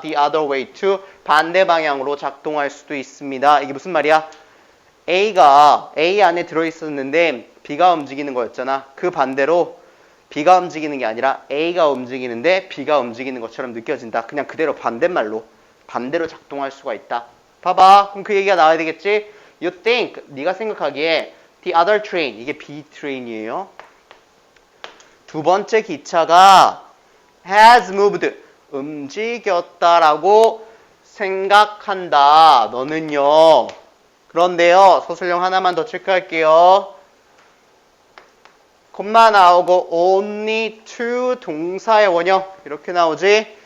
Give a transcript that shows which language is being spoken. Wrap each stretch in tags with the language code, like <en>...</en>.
<en>The other way to,</en> <ko>반대 방향으로 작동할 수도 있습니다. 이게 무슨 말이야? A가 A 안에 들어있었는데 B가 움직이는 거였잖아. 그 반대로 B가 움직이는 게 아니라 A가 움직이는데 B가 움직이는 것처럼 느껴진다. 그냥 그대로 반대말로 반대로 작동할 수가 있다. 봐봐. 그럼 그 얘기가 나와야 되겠지?</ko> <en>You think,</en> <ko>네가 생각하기에</ko> <en>the other train,</en> <ko>이게 B 트레인이에요. 두 번째 기차가</ko> <en>has moved,</en> <ko>움직였다라고 생각한다. 너는요. 그런데요. 서술형 하나만 더 체크할게요. 콤마 나오고 only to 동사의 원형 이렇게 나오지.</ko>